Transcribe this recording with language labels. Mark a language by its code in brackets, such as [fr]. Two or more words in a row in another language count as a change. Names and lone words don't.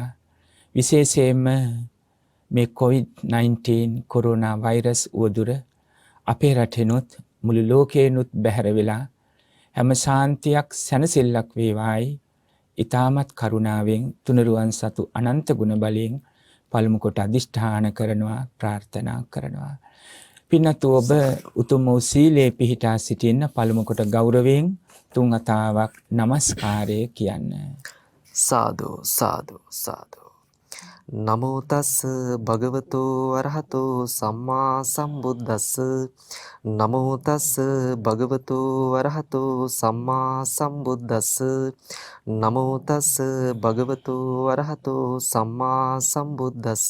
[si] විශේෂයෙන්ම මේ COVID-19 කොරෝනා වෛරස් උවදුර අපේ රටෙනුත් මුළු ලෝකේනුත් බැහැර වෙලා හැම ශාන්තියක් සැනසෙල්ලක් වේවායි ඊ타මත් කරුණාවෙන් තුනුරුවන් සතු අනන්ත ගුණ බලයෙන් පළමු කොට අදිෂ්ඨාන කරනවා, ප්‍රාර්ථනා කරනවා. පින්නතු ඔබ උතුම් වූ සීලේ පිහිටා සිටින්න පළමු කොට ගෞරවයෙන් 3 වතාවක් নমස්කාරය කියන්න. සාදු සාදු සාදු. [pi] නමෝ තස් භගවතෝ අරහතෝ සම්මා සම්බුද්දස්ස නමෝ තස් භගවතෝ අරහතෝ සම්මා සම්බුද්දස්ස නමෝ තස් භගවතෝ අරහතෝ සම්මා සම්බුද්දස්ස